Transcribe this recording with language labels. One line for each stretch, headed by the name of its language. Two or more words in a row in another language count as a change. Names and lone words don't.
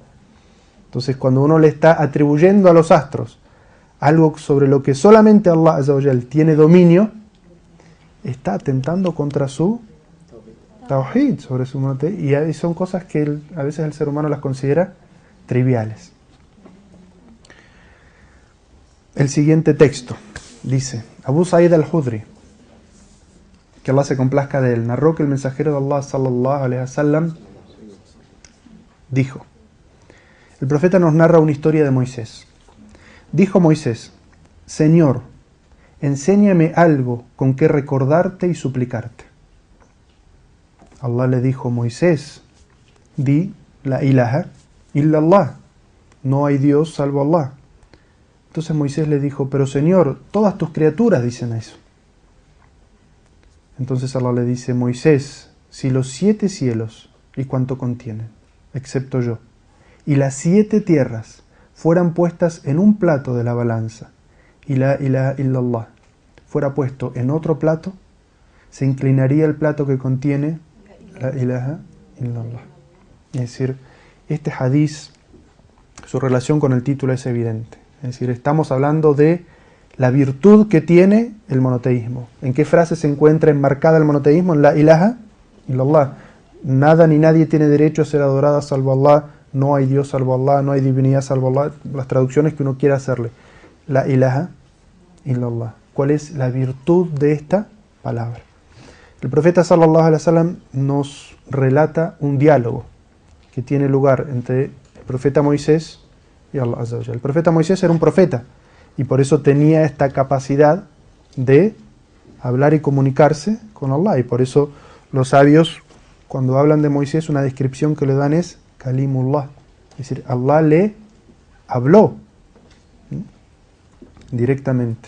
Spanish: Entonces, cuando uno le está atribuyendo a los astros algo sobre lo que solamente
Arabic: الله عز وجل
Spanish: tiene dominio, está atentando contra su tawhid, sobre su monoteísmo, y son cosas que a veces el ser humano las considera triviales. El siguiente texto dice, Abu Sa'id al-Khudri, que Allah se complazca de él, narró que el mensajero de Allah
Arabic: صلى الله عليه وسلم
Spanish: dijo, el profeta nos narra una historia de Moisés. Dijo Moisés, Señor, enséñame algo con que recordarte y suplicarte. Allah le dijo, Moisés, di
Arabic: لا إله إلا الله,
Spanish: no hay Dios salvo Allah. Entonces Moisés le dijo, pero Señor, todas tus criaturas dicen eso. Entonces Allah le dice, Moisés, si los 7 cielos y cuanto contienen, excepto yo, y las 7 tierras fueran puestas en un plato de la balanza, y
Arabic: لا إله إلا الله
Spanish: fuera puesto en otro plato, se inclinaría el plato que contiene
Arabic: لا إله إلا الله.
Spanish: Es decir, este hadiz, su relación con el título es evidente. Es decir, estamos hablando de la virtud que tiene el monoteísmo. ¿En qué frase se encuentra enmarcada el monoteísmo? En
Arabic: لا إله إلا الله.
Spanish: Nada ni nadie tiene derecho a ser adorada salvo Allah, no hay Dios salvo Allah, no hay divinidad salvo Allah, las traducciones que uno quiera hacerle.
Arabic: لا إله إلا الله.
Spanish: ¿Cuál es la virtud de esta palabra? El profeta
Arabic: صلى الله عليه وسلم
Spanish: nos relata un diálogo que tiene lugar entre el profeta Moisés y
Arabic: الله عز وجل.
Spanish: El profeta Moisés era un profeta y por eso tenía esta capacidad de hablar y comunicarse con Allah, y por eso los sabios, cuando hablan de Moisés, una descripción que le dan es Kalimullah, es decir, Allah le habló directamente.